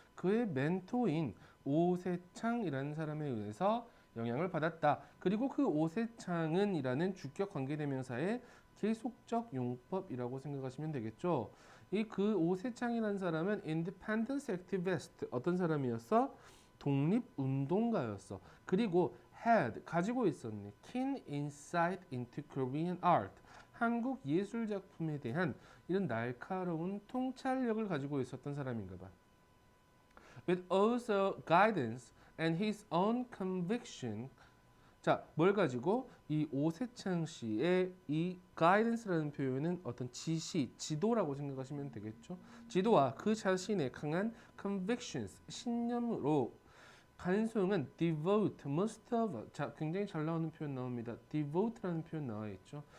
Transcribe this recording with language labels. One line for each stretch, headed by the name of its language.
Korean: 그의 멘토인 오세창이라는 사람에 의해서 영향을 받았다. 그리고 그 오세창은 이라는 주격 관계대명사의 계속적 용법이라고 생각하시면 되겠죠. 이 그 오세창이라는 사람은
English: independence activist
Korean: 어떤 사람이었어? 독립운동가였어. 그리고
English: had
Korean: 가지고 있었네.
English: keen insight into Korean art
Korean: 한국 예술 작품에 대한 이런 날카로운 통찰력을 가지고 있었던 사람인가 봐.
English: With also guidance and his own conviction.
Korean: 자, 뭘 가지고 이 오세창 씨의 이 guidance라는 표현은 어떤 지시, 지도라고 생각하시면 되겠죠. 지도와 그 자신의 강한 convictions, 신념으로 간송은
English: devote, most of.
Korean: 자, 굉장히 잘 나오는 표현 나옵니다. devote라는 표현 나와 있죠.